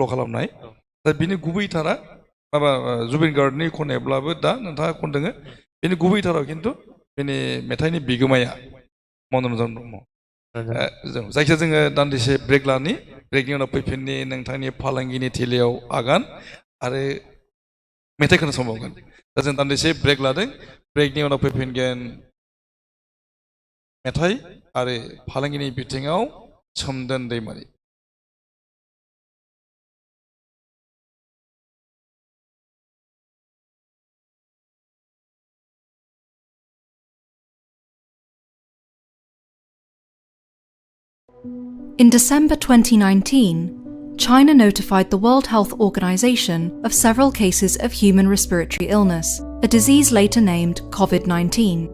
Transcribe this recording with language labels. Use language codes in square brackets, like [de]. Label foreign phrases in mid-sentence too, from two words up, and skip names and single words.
[brx] खालामनाय दा बिनि गुबैथारा माबा जुबिन गार्गनि खननायब्लाबो दा नोंथाङा खनदों बेनि गुबैथाराव खिन्थु बेनि मेथाइनि बिगोमाया मनरन्जन ब्रह्म जायखिया जोङो दान्दिसे ब्रेक लानि ब्रेकनि उनाव फैफिननि नोंथांनि फालांगिनि थिलियाव आगान आरो मेथाइ खोनासंबावगोन दा जों दान्दिसे ब्रेक लादों ब्रेकनि उनाव फैफिनगोन मेथाइ आरो फालांगिनि बिथिङाव सोमदोन दैमारि [en] In December 2019, China notified the World Health Organization of several cases of human respiratory illness, a disease later named COVID-19.